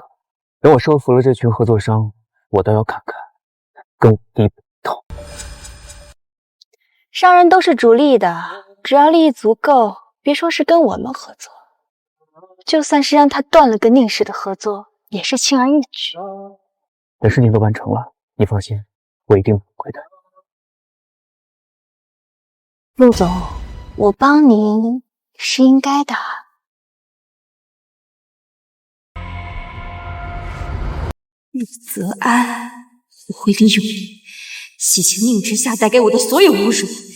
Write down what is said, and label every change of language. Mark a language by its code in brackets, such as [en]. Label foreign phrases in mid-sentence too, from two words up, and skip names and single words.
[zh] 等我收服了這群合作商，我倒要看看根底本頭。商人都是逐利的，只要利益足夠，別說是跟我們合作，就算是讓他斷了跟寧氏的合作，也是輕而易舉。等事情都完成了，你放心，我一定不會的。陸總，我幫您是應該的。陸澤安，我會利用你，洗清寧之夏帶給我的所有侮辱。